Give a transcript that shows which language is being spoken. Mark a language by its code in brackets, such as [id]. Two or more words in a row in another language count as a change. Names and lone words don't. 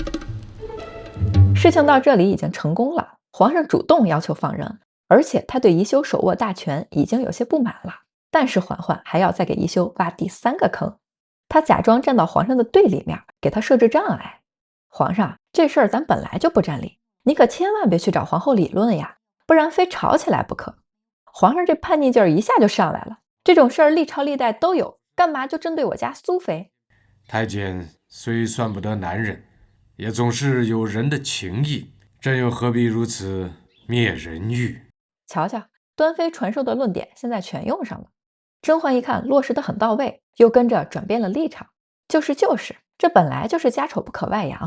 [zh] 事情到這裡已經成功了，皇上主動要求放人，而且他對宜修手握大權已經有些不滿了。但是嬛嬛還要再給宜修挖第3個坑，他假裝站到皇上的對立面，給他設置障礙。皇上，這事兒咱本來就不占理，你可千萬別去找皇後理論呀，不然非吵起來不可。皇上这叛逆勁兒一下就上來了，這種事兒歷朝歷代都有，幹嘛就針對我家蘇妃？太監雖算不得男人，也總是有人的情義，朕又何必如此滅人欲？瞧瞧，端妃傳授的論點現在全用上了。甄嬛一看落實得很到位，又跟着轉變了立場。就是，這本來就是家醜不可外揚。